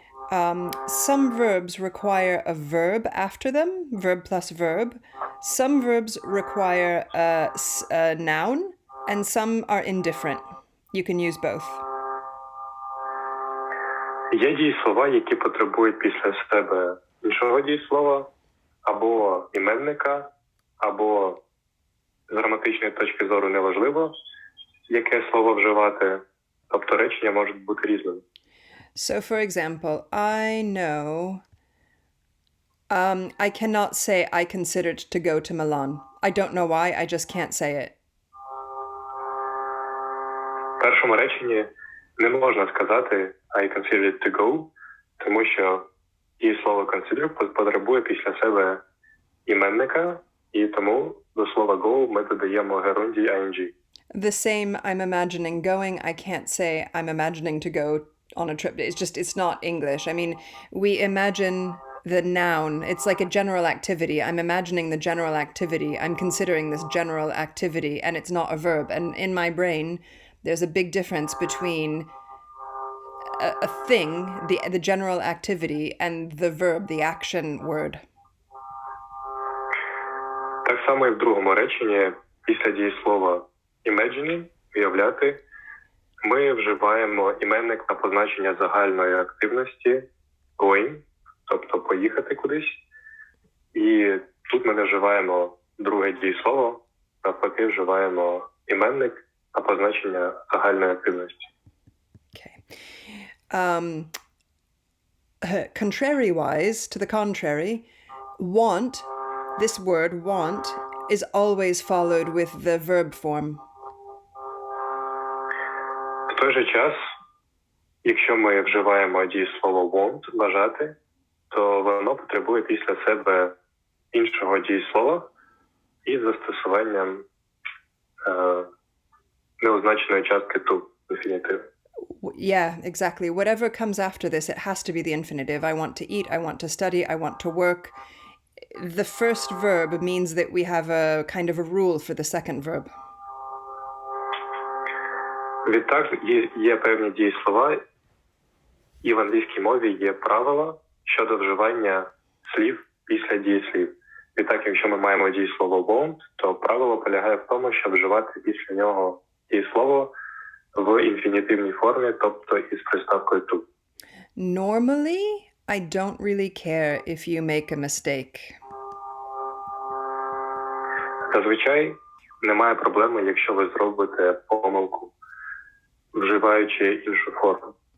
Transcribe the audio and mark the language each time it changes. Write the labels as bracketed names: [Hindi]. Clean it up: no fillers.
[English] Some verbs require a verb after them, verb plus verb. Some verbs require a noun, and some are indifferent. You can use both. [Ukrainian] Є дієслова, які потребують після себе іншого дієслова, або іменника, або з граматичної точки зору неважливо, яке слово вживати. Тобто речення можуть бути різними. [English] So, for example, I know I cannot say I considered to go to Milan. I don't know why, I just can't say it. В першому реченні не можна сказати I considered to go, тому що дієслово consider потребує після себе іменника, і тому до слова go ми додаємо герундій ing. The same, I'm imagining going. I can't say I'm imagining to go on a trip. It's not English. I mean, we imagine the noun. It's like a general activity. I'm imagining the general activity. I'm considering this general activity, and it's not a verb. And in my brain, there's a big difference between a thing, the general activity, and the verb, the action word. [Ukrainian] Так само і в другому реченні після дієслова imagining, уявляти, ми вживаємо іменник на позначення загальної активності going, тобто поїхати кудись. І тут ми не вживаємо друге дієслово, навпаки вживаємо іменник на позначення загальної активності. [English] Okay. Contrary-wise, to the contrary, want, this word want, is always followed with the verb form. [Ukrainian] В той же час, якщо ми вживаємо дієслово want, бажати, то воно потребує після себе іншого дієслова із застосуванням неозначеної частки to, infinitive. [English] Yeah, exactly. Whatever comes after this, it has to be the infinitive. I want to eat, I want to study, I want to work. The first verb means that we have a kind of a rule for the second verb. [Ukrainian] Відтак, є певні дієслова, і в англійській мові є правила щодо вживання слів після дієслів. Відтак, якщо ми маємо дієслово want, то правило полягає в тому, щоб вживати після нього дієслово в інфінітивній формі, тобто із приставкою to. [English] Normally, I don't really care if you make a mistake. [Ukrainian] Зазвичай немає проблеми, якщо ви зробите помилку, вживаючи іншу форму.